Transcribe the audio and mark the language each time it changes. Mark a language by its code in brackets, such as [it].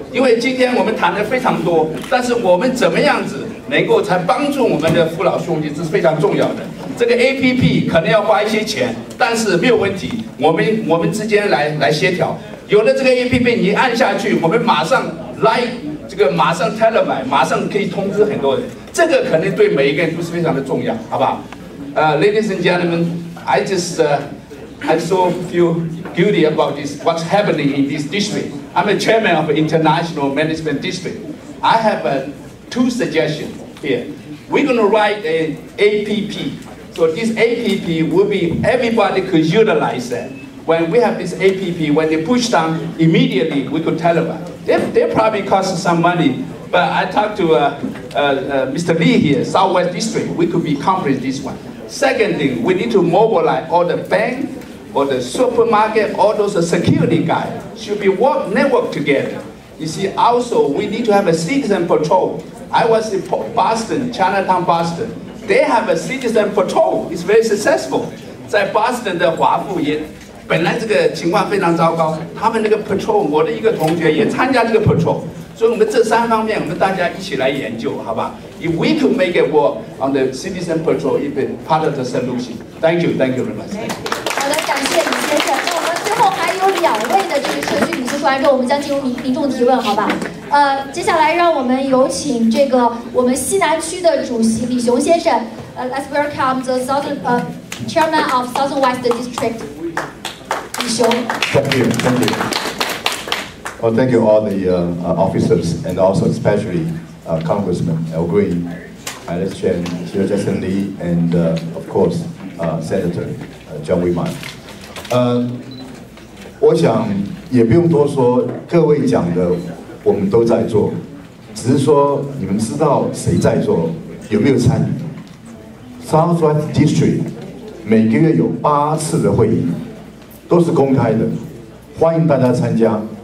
[zh] 因为今天我们谈的非常多，但是我们怎么样子能够才帮助我们的父老兄弟，这是非常重要的。这个 APP 可能要花一些钱，但是没有问题，我们之间来协调。有了这个 APP， 你按下去，我们马上马上 televise， 马上可以通知很多人。这个可能对每一个人都是非常的重要，好不好？ [en] Ladies and gentlemen, I so feel guilty about what's happening in this district. I'm a chairman of the International Management District. I have 2 suggestions here. We're going to write an APP. So this APP will be, everybody could utilize that. When we have this APP, when they push down, immediately we could televise. They probably cost some money, but I talked to Mr. Lee here, Southwest District. We could accomplish this one. Second thing, we need to mobilize all the bank, or the supermarket, all those security guys should be network together. You see, also we need to have a citizen patrol. I was in Boston, Chinatown, Boston. They have a citizen patrol. It's very successful. [zh] 在 Boston 的华富也本来这个情况非常糟糕，他们那个 patrol， 我的一个同学也参加这个 patrol。所以我们这3方面，我们大家一起来研究，好吧 [en] ？If we could make it work on the citizen patrol, it be part of the solution. Thank you very much. [zh] 好的，感谢李先生。那我们最后还有2位的这个社区领袖说完之后，我们将进入民众提问，好吧？接下来让我们有请这个我们西南区的主席李雄先生。 [en] Let's welcome the Chairman of Southern West District, 李雄。 Thank you. Well, thank you all the officers and also especially Congressman Al Green, Alice Chen, Sir Jackson Lee, and of course Senator John Weiman. [zh] 我想也不用多说，各位讲的我们都在做，只是说你们知道谁在做，有没有参与 ？Southwest District 每个月有8次的会议，都是公开的，欢迎大家参加。